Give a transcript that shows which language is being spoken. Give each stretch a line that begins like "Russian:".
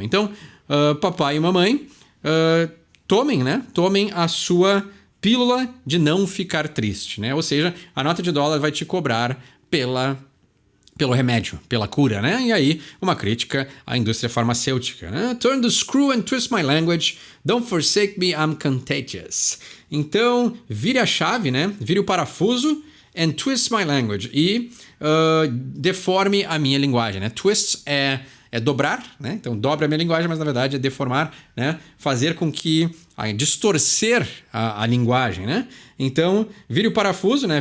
Portuguese: Então, papai e mamãe, tomem a sua pílula de não ficar triste, né? Ou seja, a nota de dólar vai te cobrar pelo remédio, pela cura, né? E aí, uma crítica à indústria farmacêutica, né?
English: Turn the screw and twist my language. Don't forsake me, I'm contagious.
Portuguese: Então, vire a chave, né? Vire o parafuso
English: and twist my language.
Portuguese: E deforme a minha linguagem, né? Twist é dobrar, né? Então, dobra a minha linguagem, mas na verdade é deformar, né? Fazer com que... distorcer a linguagem, né? Então, vire o parafuso, né?